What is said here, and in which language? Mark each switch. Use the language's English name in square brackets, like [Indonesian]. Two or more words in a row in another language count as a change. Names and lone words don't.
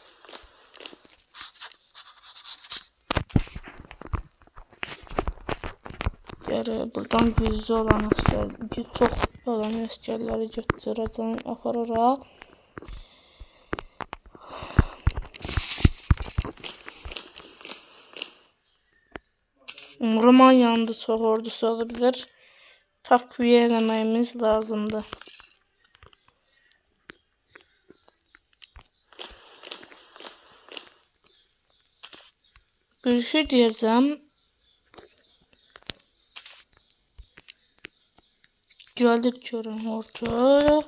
[Azerbaijani] Buradan güclü olan əsgərləri, çox olan əsgərləri götürəcəm, apararaq. [Turkish] Romanya'nın da çox ordusu olabilir. [Azerbaijani] Takviye eləməyimiz lazımdır. [Turkish] Bir şey diyeceğim. [Azerbaijani] Geldik görün orada.